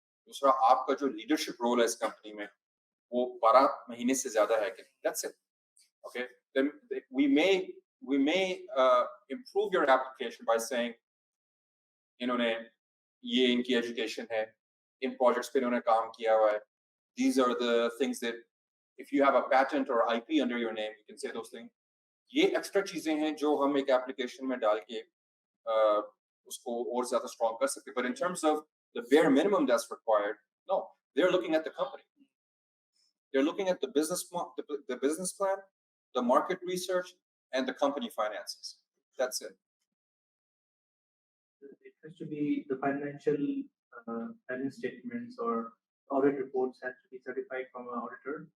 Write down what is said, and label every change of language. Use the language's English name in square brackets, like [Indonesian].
[Hindi] दूसरा, आपका जो leadership role है इस company में, वो 12 महीने से ज़्यादा है क्या? [English] That's it. Okay. Then we we may improve your application by saying, [Hindi] इन्होंने ये इनकी education है, इन projects पे इन्होंने काम किया हुआ है. [English] These are the things that, if you have a patent or IP under your name, you can say those things. [Hindi] ये extra चीजें हैं जो हम एक application में डाल के उसको और ज़्यादा strong कर सकते. [English] But in terms of the bare minimum that's required, no, they're looking at the company. They're looking at the business plan, the market research, and the company finances. That's it. It has to be the financial balance statements or audit reports have to be certified from an auditor.